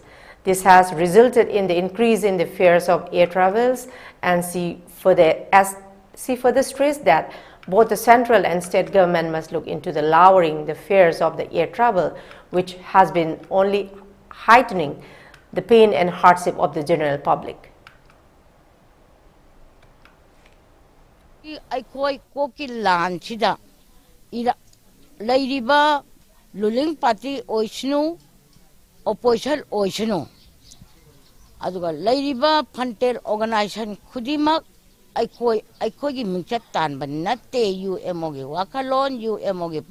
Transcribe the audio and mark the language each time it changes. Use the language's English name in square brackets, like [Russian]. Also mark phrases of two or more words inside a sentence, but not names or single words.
[English] This has resulted in the increase in the fares of air travels, and she further stressed that both the central and state government must look into the lowering the fares of the air travel, which has been only heightening the pain and hardship of the general public. [Manipuri] Aikoi koki lan chida ira lairiba [English] ruling party [Manipuri] oishnu opposition oishnu aduga lairiba [English] fanter organization [Manipuri] khudimak aikoi gi mingchat tan ban natte UMO gi wakalon UMO gi